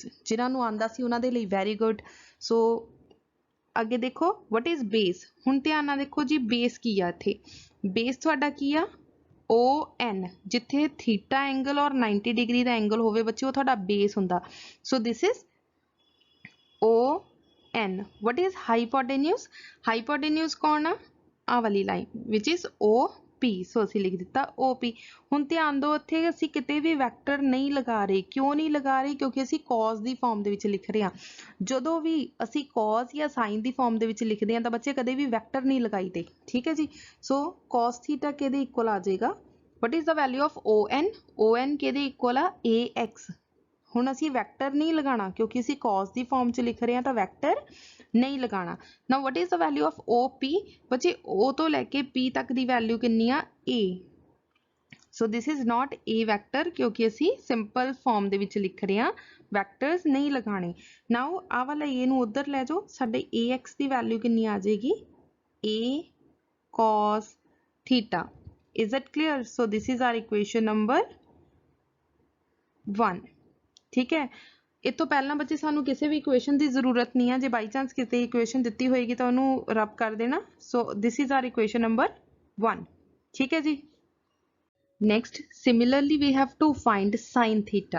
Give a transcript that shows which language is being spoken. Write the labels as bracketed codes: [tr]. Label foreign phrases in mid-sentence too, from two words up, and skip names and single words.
[pa] ਜਿਨ੍ਹਾਂ ਨੂੰ ਆਉਂਦਾ ਸੀ ਉਹਨਾਂ ਦੇ ਲਈ [en] very good. [pa] ਸੋ ਅੱਗੇ ਦੇਖੋ [en] what is base. [pa] ਹੁਣ ਧਿਆਨ ਨਾਲ ਦੇਖੋ ਜੀ, ਬੇਸ ਕੀ ਆ ਇੱਥੇ? ਬੇਸ ਤੁਹਾਡਾ ਕੀ ਆ? ON, ਜਿੱਥੇ [en] theta angle [pa] ਔਰ 90 ਡਿਗਰੀ ਦਾ ਐਂਗਲ ਹੋਵੇ ਬੱਚੇ, ਉਹ ਤੁਹਾਡਾ ਬੇਸ ਹੁੰਦਾ। [en] so this is ON. What is hypotenuse? Hypotenuse [pa] ਕੌਣ ਆ? ਆਹ ਵਾਲੀ ਲਾਈਨ [en] which is OP. [pa] ਸੋ ਅਸੀਂ ਲਿਖ ਦਿੱਤਾ OP। ਹੁਣ ਧਿਆਨ ਦਿਓ, ਇੱਥੇ ਅਸੀਂ ਕਿਤੇ ਵੀ ਵੈਕਟਰ ਨਹੀਂ ਲਗਾ ਰਹੇ। ਕਿਉਂ ਨਹੀਂ ਲਗਾ ਰਹੇ? ਕਿਉਂਕਿ ਅਸੀਂ cos ਦੀ ਫਾਰਮ ਦੇ ਵਿੱਚ ਲਿਖ ਰਹੇ ਹਾਂ। ਜਦੋਂ ਵੀ ਅਸੀਂ cos ਜਾਂ sin ਦੀ ਫਾਰਮ ਦੇ ਵਿੱਚ ਲਿਖਦੇ ਹਾਂ ਤਾਂ ਬੱਚੇ ਕਦੇ ਵੀ ਵੈਕਟਰ ਨਹੀਂ ਲਗਾਈਦੇ, ਠੀਕ ਹੈ ਜੀ। ਸੋ [en] cos theta [pa] ਕਿਹਦੇ ਇਕੁਅਲ ਆ ਜਾਏਗਾ? [en] What is the value of ON? [pa] ON ਕਿਹਦੇ ਇਕੁਅਲ ਆ? AX। ਹੁਣ ਅਸੀਂ ਵੈਕਟਰ ਨਹੀਂ ਲਗਾਉਣਾ ਕਿਉਂਕਿ ਅਸੀਂ cos ਦੀ ਫਾਰਮ 'ਚ ਲਿਖ ਰਹੇ ਹਾਂ ਤਾਂ ਵੈਕਟਰ ਨਹੀਂ ਲਗਾਉਣਾ। [en] now what is the value of OP? [pa] ਬੱਚੇ O ਤੋਂ ਲੈ ਕੇ P ਤੱਕ ਦੀ ਵੈਲਿਊ ਕਿੰਨੀ ਆ? A। [en] so this is not A vector [pa] ਕਿਉਂਕਿ ਅਸੀਂ [en] simple form [pa] ਦੇ ਵਿੱਚ ਲਿਖ ਰਹੇ ਹਾਂ, ਵੈਕਟਰਸ ਨਹੀਂ ਲਗਾਉਣੇ। ਨਾਓ ਆਹ ਵਾਲਾ A ਨੂੰ ਉੱਧਰ ਲੈ ਜਾਓ, ਸਾਡੇ AX ਦੀ ਵੈਲਿਊ ਕਿੰਨੀ ਆ ਜਾਏਗੀ? [en] A cos theta. Is that clear? So this is our equation number 1. [pa] ਠੀਕ ਹੈ। ਇਹ ਤੋਂ ਪਹਿਲਾਂ ਬੱਚੇ ਸਾਨੂੰ ਕਿਸੇ ਵੀ ਇਕੁਏਸ਼ਨ ਦੀ ਜ਼ਰੂਰਤ ਨਹੀਂ ਹੈ। ਜੇ [en] by chance [pa] ਕਿਤੇ ਇਕੁਏਸ਼ਨ ਦਿੱਤੀ ਹੋਏਗੀ ਤਾਂ ਉਹਨੂੰ ਰਬ ਕਰ ਦੇਣਾ। [en] so this is our equation number 1. [pa] ਠੀਕ ਹੈ ਜੀ। [en] next similarly we have to find sine theta.